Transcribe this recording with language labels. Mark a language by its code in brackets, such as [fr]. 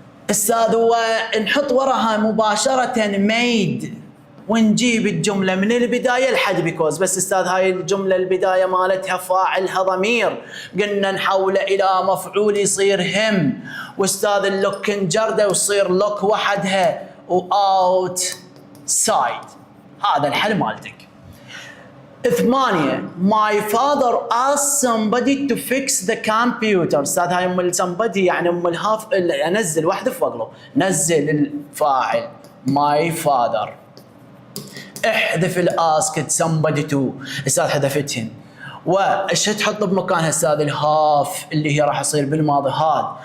[ar] استاذ ونحط وراها مباشرة made ونجيب الجملة من البداية لحد بيكوز. بس استاذ هاي الجملة البداية مالتها فاعلها ضمير، قلنا نحوله إلى مفعول يصير هم، واستاذ اللوك نجرده ويصير لوك وحدها وout side. هذا الحل مالتك. [en] 8 my father asked somebody to fix the computer. [ar] استاذ هاي ام somebody يعني ام الهاف، انزل واحذف واقلب، نزل الفاعل [en] my father، [ar] احذف الاسكت [en] somebody to، [ar] استاذ حذفتهن، وايش تحط بمكانها استاذ الهاف اللي هي راح يصير بالماضي هاد.